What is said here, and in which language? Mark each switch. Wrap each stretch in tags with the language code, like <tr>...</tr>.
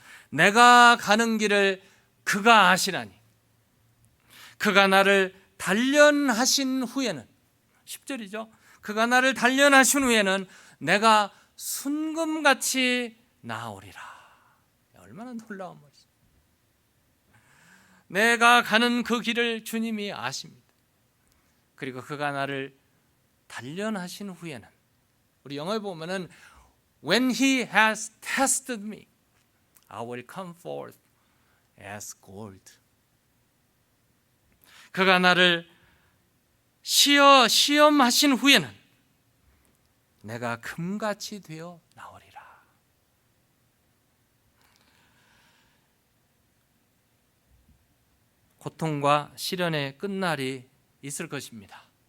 <ko>내가 가는 길을 그가 아시나니 그가 나를 단련하신 후에는, 10절이죠. 그가 나를 단련하신 후에는 내가 순금같이 나오리라. 얼마나 놀라운 말이죠. 내가 가는 그 길을 주님이 아십니다. 그리고 그가 나를 단련하신 후에는, 우리 영어에 보면은</ko> <en>When he has tested me, I will come forth as gold.</en> <ko>그가 나를 시험하신 후에는 내가 금같이 되어 나오리라. 고통과 시련의 끝날이 있을 것입니다.</ko>